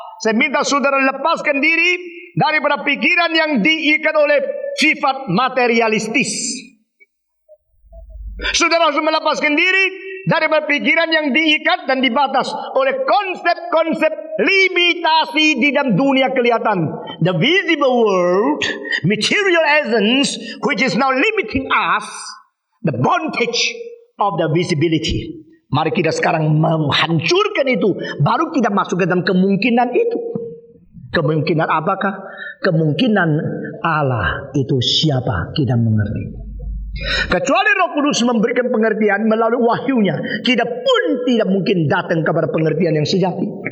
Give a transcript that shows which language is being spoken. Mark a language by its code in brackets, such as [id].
[id] Saya minta saudara lepaskan diri daripada pikiran yang diikat oleh sifat materialistis. Saudara harus melepaskan diri dari pikiran yang diikat dan dibatas oleh konsep-konsep limitasi di dalam dunia kelihatan. [en] The visible world, material essence, which is now limiting us, the bondage of the visibility. [id] Mari kita sekarang menghancurkan itu, baru kita masuk ke dalam kemungkinan itu. Kemungkinan apakah? Kemungkinan Allah itu siapa, kita mengerti. Kecuali Roh Kudus memberikan pengertian melalui wahyunya, kita pun tidak mungkin datang kepada pengertian yang sejati.